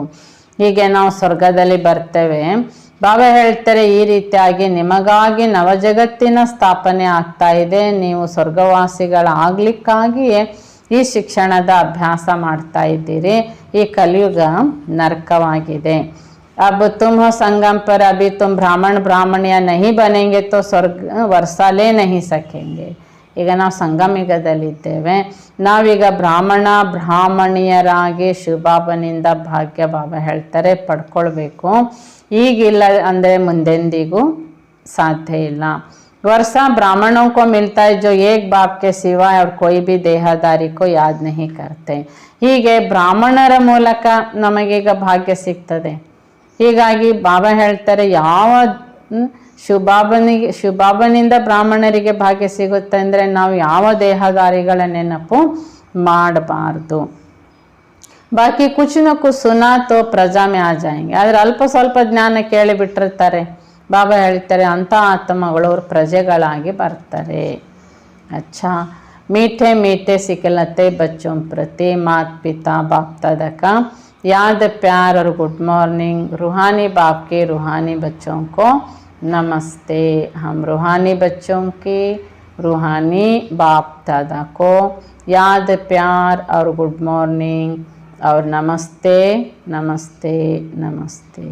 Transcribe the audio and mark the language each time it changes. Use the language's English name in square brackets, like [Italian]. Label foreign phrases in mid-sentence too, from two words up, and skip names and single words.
[Kannada] ಹೀಗೆ ನಾವು ಸ್ವರ್ಗದಲ್ಲಿ ಬರ್ತೇವೆ. ಬಾಬಾ ಹೇಳ್ತಾರೆ, ಈ ರೀತಿಯಾಗಿ ನಿಮಗಾಗಿ ನವಜಗತ್ತಿನ ಸ್ಥಾಪನೆ ಆಗ್ತಾ ಇದೆ, ನೀವು ಸ್ವರ್ಗವಾಸಿಗಳಾಗಲಿಕ್ಕಾಗಿಯೇ ಈ ಶಿಕ್ಷಣದ ಅಭ್ಯಾಸ ಮಾಡ್ತಾ ಇದ್ದೀರಿ. ಈ ಕಲಿಯುಗ ನರಕವಾಗಿದೆ. [Hindi] अब तुम हो संगम पर, अभी तुम ब्राह्मण ब्राह्मणिया नहीं बनेंगे तो स्वर्ग वर्षा ले नहीं सकेंगे. [Kannada] ಈಗ ನಾವು ಸಂಗಮಯುಗದಲ್ಲಿದ್ದೇವೆ. ನಾವೀಗ ಬ್ರಾಹ್ಮಣ ಬ್ರಾಹ್ಮಣಿಯರಾಗಿ ಶಿವಬಾಬನಿಂದ ಭಾಗ್ಯ ಬಾಬಾ ಹೇಳ್ತಾರೆ ಪಡ್ಕೊಳ್ಬೇಕು. ಈಗಿಲ್ಲ ಅಂದರೆ ಮುಂದೆಂದಿಗೂ ಸಾಧ್ಯ ಇಲ್ಲ. [Hindi] वर्षा ब्राह्मणों को मिलता है जो एक बाप के सिवाय और कोई भी देहदारी को याद नहीं करते. [Kannada] ಹೀಗೆ ಬ್ರಾಹ್ಮಣರ ಮೂಲಕ ನಮಗೀಗ ಭಾಗ್ಯ ಸಿಗ್ತದೆ. ಹೀಗಾಗಿ ಬಾಬಾ ಹೇಳ್ತಾರೆ, ಯಾವ ಶಿವಬಾಬನಿಂದ ಬ್ರಾಹ್ಮಣರಿಗೆ ಭಾಗ್ಯ ಸಿಗುತ್ತೆ ಅಂದರೆ ನಾವು ಯಾವ ದೇಹದಾರಿಗಳ ನೆನಪು ಮಾಡಬಾರ್ದು. [Hindi] बाकी कुछ न कुछ सुना तो प्रजा में आ जाएंगे. [Kannada] ಆದರೆ ಅಲ್ಪ ಸ್ವಲ್ಪ ಜ್ಞಾನ ಕೇಳಿಬಿಟ್ಟಿರ್ತಾರೆ. ಬಾಬಾ ಹೇಳ್ತಾರೆ, ಅಂಥ ಆತ್ಮಗಳು ಅವ್ರ ಪ್ರಜೆಗಳಾಗಿ ಬರ್ತಾರೆ. [Hindi] अच्छा, मीठे मीठे सिखलते बच्चों प्रति माता पिता बाप दादा का याद प्यार और [English] good morning. [Hindi] रूहानी बाप के रूहानी बच्चों को नमस्ते. हम रूहानी बच्चों की रूहानी बाप दादा को याद प्यार और [English] good morning [Hindi] और नमस्ते नमस्ते नमस्ते.